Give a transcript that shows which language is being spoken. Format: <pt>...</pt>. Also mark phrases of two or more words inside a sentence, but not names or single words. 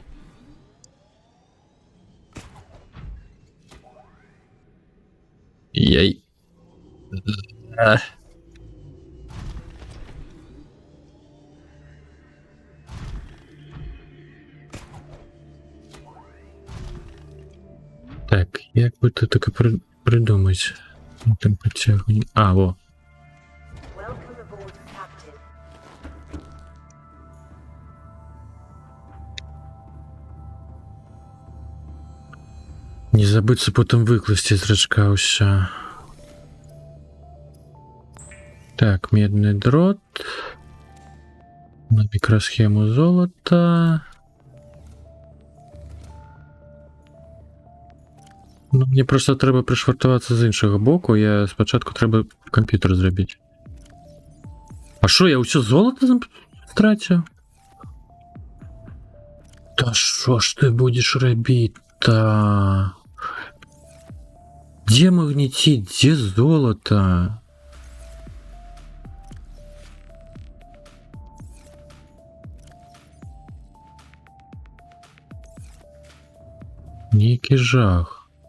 <ru>Яй. Так, як бы тут так придумать? Там подтягивание. А, во.</ru> <en>Welcome aboard, Captain.</en> <be>Не забыться потом выкласти из рачка ўсё.</be> <ru>Так, медный дрот. На микросхему золота.</ru> <be>Ну, мне просто трэба прышвартавацца з іншага боку. Я спачатку трэба камп'ютер зрабіць. А шо, я ўсё золата страціў?</be> <uk>Та що ж ти будеш робити-то?</uk> <ru>Где магнетит? Где золото? Некий жах.</ru>